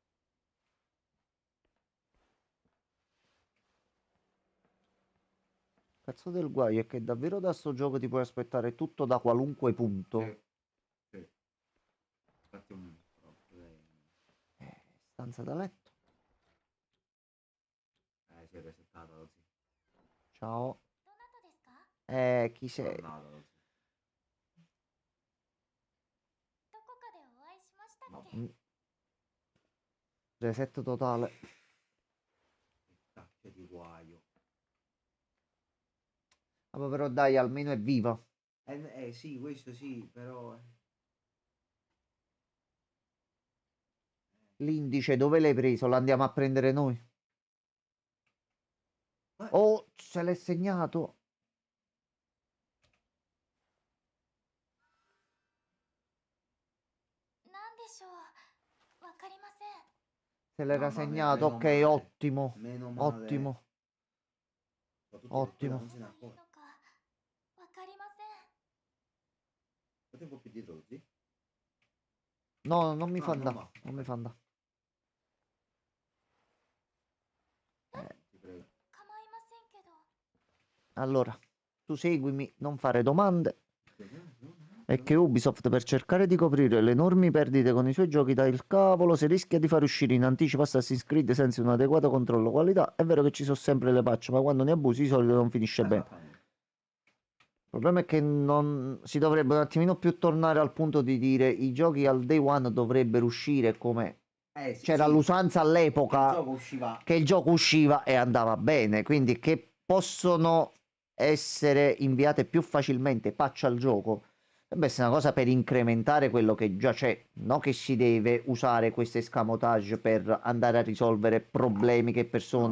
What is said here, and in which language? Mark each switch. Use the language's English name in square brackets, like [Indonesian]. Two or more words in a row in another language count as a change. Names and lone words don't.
[Italian] Cazzo del guaio è che davvero da sto gioco ti puoi aspettare tutto da qualunque punto. Sì. Infatti un problema. Stanza da letto. Si è resettato così. Ciao. [Japanese] どなたですか？ [Italian] Chi sei? [Japanese] どこかでお会いしましたっけ？ [Italian] Reset totale. Cacchio di guaio. Vabbè, però dai, almeno è viva. Sì, questo sì, però... L'indice dove l'hai preso? Lo andiamo a prendere noi? Oh, se l'è segnato. [Japanese] なんでしょう。わかりません。 [Italian] Se l'era No, ma segnato, meno ok, male. ottimo. Meno male. Ottimo. Soprattutto Ottimo. non se ne [Japanese] いい [Italian] accorge. [Japanese] のかわかりません。 [Italian] Fate un po' più dietro così. No, non mi Ah, fa non andare. va. Non mi fa andare. Ti prego. [Japanese] 構いませんけど。 [Italian] Allora, tu seguimi, non fare domande. È che Ubisoft, per cercare di coprire le enormi perdite con i suoi giochi da il cavolo, si rischia di far uscire in anticipo Assassin's Creed senza un adeguato controllo qualità. È vero che ci sono sempre le patch, ma quando ne abusi di solito non finisce bene. Il problema è che non si dovrebbe un attimino più tornare al punto di dire i giochi al day one dovrebbero uscire come Sì, c'era sì. l'usanza Il all'epoca gioco usciva. che il gioco usciva e andava bene, quindi che possono essere inviate più facilmente patch al gioco. Dovrebbe essere una cosa per incrementare quello che già c'è, non che si deve usare questo escamotage per andare a risolvere problemi che persone